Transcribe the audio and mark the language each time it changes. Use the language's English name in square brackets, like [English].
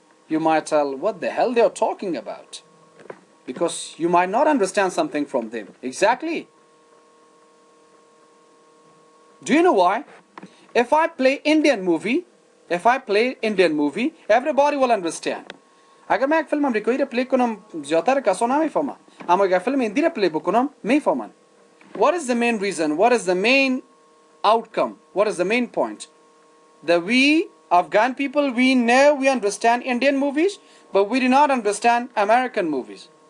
[English] You might tell, what the hell they are talking about? Because you might not understand something from them. Exactly. Do you know why? If I play Indian movie, everybody will understand. [Persian] اگر من یک فیلم امریکایی رو پلی کنم زیادتر کسا نمیفهمن، اما اگر فیلم هندی رو پلی بکنم میفهمن. [English] What is the main reason? What is the main outcome? What is the main point? That we Afghan people, we know, we understand Indian movies, but we do not understand American movies.